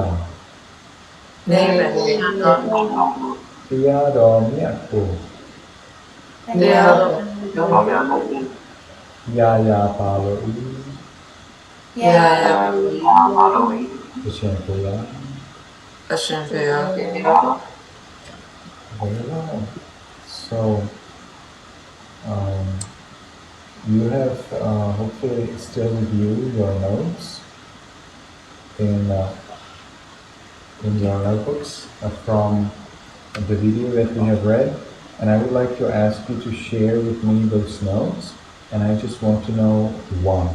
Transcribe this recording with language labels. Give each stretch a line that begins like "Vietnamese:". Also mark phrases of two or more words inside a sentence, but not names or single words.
Burmese: နေမချမ်းသာ တရားတော်မြတ်ကို တရားတော် ရာရာပါလို့ဤ ရာရာ အရှင်ဘုရား အရှင်ဖျား
English: Very well. So you have hopefully still reviewed your notes in your notebooks from the video that we have read, and I would like to ask you to share with me those notes, and I just want to know one.